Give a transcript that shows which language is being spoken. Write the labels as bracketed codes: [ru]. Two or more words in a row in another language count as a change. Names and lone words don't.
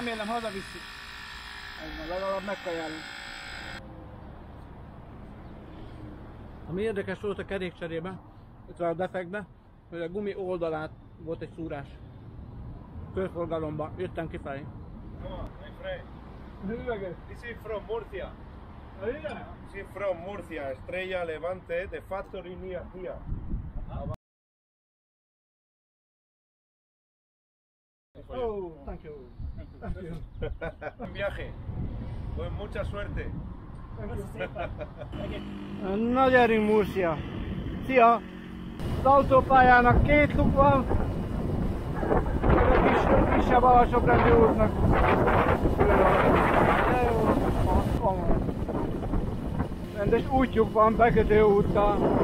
[hu] Remélem hazavisszük. Legalább megkajálunk. Ami érdekes volt a kerékcserében, itt a defektben, hogy a gumi oldalát volt egy szúrás. Körforgalomban jöttem kifelé. [en] This is from Murcia. This is from Murcia, Estrella Levante, the factory near here. Oh, thank you. [es] Un viaje. Pues mucha suerte. [hu] Na gyerünk Murcia! Szia! Az autópályának 2 luk van, a kisebb alsóbrendű útnak. Rendes útjuk van, bekötő úttal.